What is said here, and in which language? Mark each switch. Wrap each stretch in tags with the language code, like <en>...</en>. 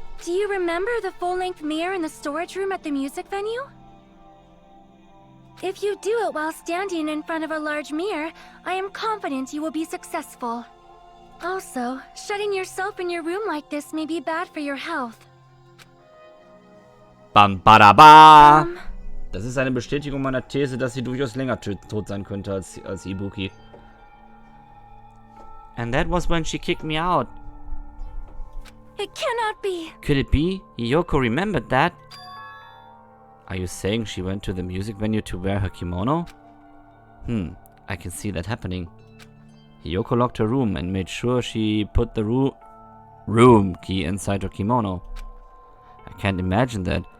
<en>Do you remember the full-length mirror in the storage room at the music venue? If you do it while standing in front of a large mirror, I am confident you will be successful. Also, shutting yourself in your room like this may be bad for your health. Bam, badaba!</en> <de>Das ist eine Bestätigung meiner These, dass sie durchaus länger tot sein könnte als Ibuki.</de> <en>And that was when she kicked me out. It cannot be! Could it be? Hiyoko remembered that. Are you saying she went to the music venue to wear her kimono? I can see that happening. Hiyoko locked her room and made sure she put the room key inside her kimono. I can't imagine that.</en>